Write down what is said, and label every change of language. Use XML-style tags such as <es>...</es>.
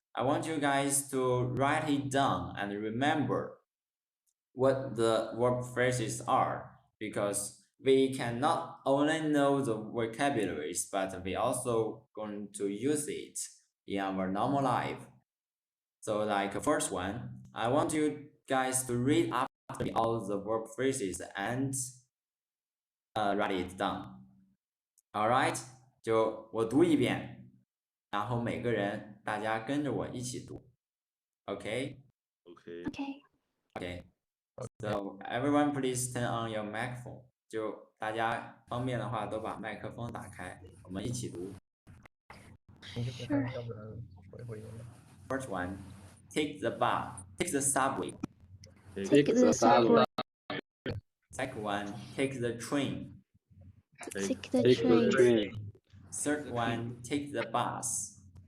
<en>I want you guys to write it down and remember what the verb phrases are, because we cannot only know the vocabularies, but we also going to use it in our normal life. So like first one, I want you guys to read after me all the verb phrases and write it down.</en> <zh>Alright，就我读一遍，然后每个人大家跟着我一起读。</zh> <en>Okay? Okay. Okay. So everyone please turn on your microphone.</en> <zh>就大家方便的话都把麦克风打开，我们一起读。</zh> <en>Sure.</en> <zh>要不然回音了。</zh> <en>First one, take the bus, take the subway. Take the subway. Second one, take the train. Take the Take the train. train. Third one, take the bus.</en>